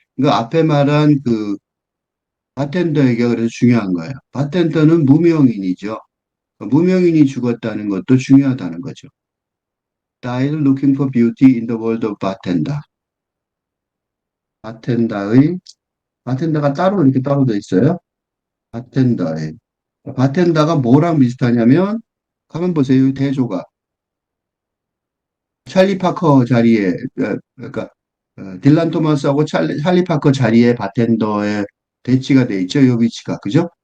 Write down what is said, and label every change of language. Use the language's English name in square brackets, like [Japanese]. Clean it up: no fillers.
[Korean] 그러니까 앞에 말한 그 바텐더에게 그래서 중요한 거예요. 바텐더는 무명인이죠. 무명인이 죽었다는 것도 중요하다는 거죠. [English] Died looking for beauty in the world of bartender. [Korean] 바텐더의 바텐더가 따로 이렇게 따로 돼 있어요. 바텐더에. 바텐더가 뭐랑 비슷하냐면 가만 보세요. 이 대조가 찰리 파커 자리에 그러니까 딜란 토마스하고 찰리 파커 자리에 바텐더의 대치가 돼 있죠. 이 위치가 그죠?